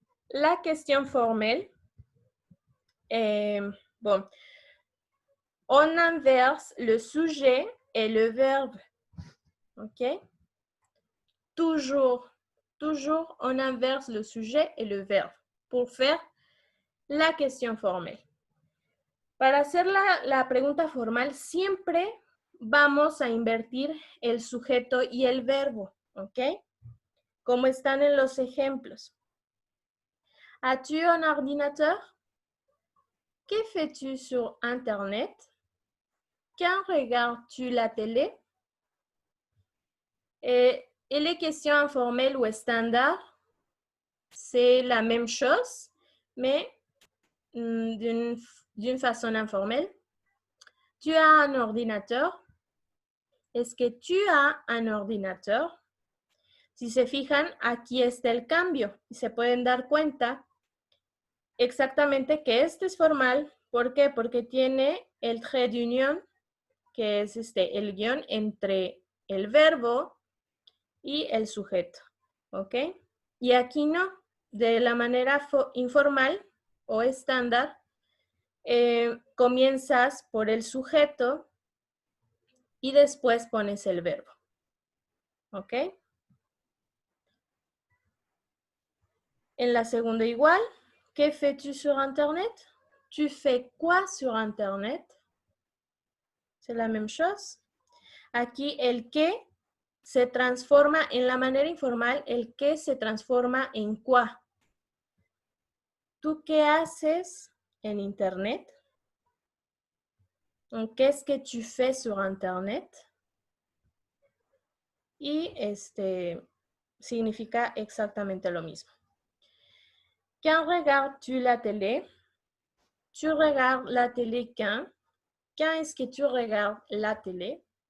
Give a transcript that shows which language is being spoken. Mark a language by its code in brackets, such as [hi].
[fr] La question formelle, bon, on inverse le sujet et le verbe, ok? Toujours on inverse le sujet et le verbe pour faire la question formelle. [es] Para hacer la pregunta formal, siempre vamos a invertir el sujeto y el verbo, ¿ok? Como están en los ejemplos. [fr] As-tu un ordinateur? Que fais-tu sur Internet? Quand regardes-tu la télé? Et les questions informelles ou standards, c'est la même chose, mais d'une façon informelle. Tu as un ordinateur? Est-ce que tu as un ordinateur? [es] Si se fijan, aquí está el cambio y se pueden dar cuenta exactamente que este es formal. ¿Por qué? Porque tiene el trait d'union, que es el guión entre el verbo y el sujeto, ¿ok? Y aquí no, de la manera informal o estándar, comienzas por el sujeto y después pones el verbo, ¿ok? En la segunda igual, [fr] ¿qué fais-tu sur Internet? ¿Tu fais quoi sur Internet? C'est la même chose. [es] Aquí el que se transforma en la manera informal, el que se transforma en quoi. ¿Tú qué haces en Internet? [fr] Qu'est-ce que tu fais sur Internet? [es] Y significa exactamente lo mismo. [fr] Quand regardes-tu la télé? Tu regardes la télé quand? Quand est-ce que tu regardes la télé?